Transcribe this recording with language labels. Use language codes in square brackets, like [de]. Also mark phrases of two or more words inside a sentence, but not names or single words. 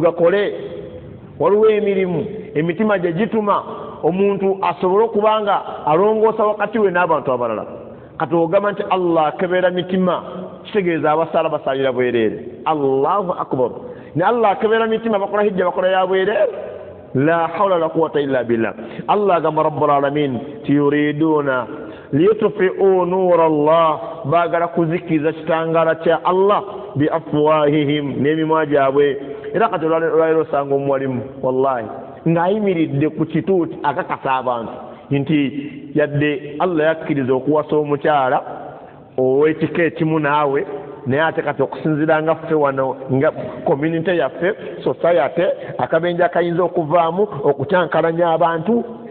[lg] gakole waliwo emirimu emitima gye gituma omuntu asobole okubanga alongoosa wakati we n'abantu abalala kati ogamba nti Allah akebera mitima kitegeeza abasala basalira bwereere [ar] الله أكبر [lg] ne Allah akebera mitima bakola hijja bakola ya bwereere [ar] لا حول ولا قوة إلا بالله [lg] Allah agamba [ar] رب العالمين يريدون ليطفئوا نور الله [lg] baagala kuzikiriza kitangala kya Allah biafwahihim n'emimwa gyabwe. Era kati olwaleero osanga omuwalimu wallahi ng'ayimiridde ku kituuti akakasa abantu nti yadde Allah yakkiriza okuwasa omukyala ow'ekika ekimu naawe, naye ate kati okusinziira nga ffe wano nga community yaffe society akabenje akayinza okuvaamu okutyankalanya abantu.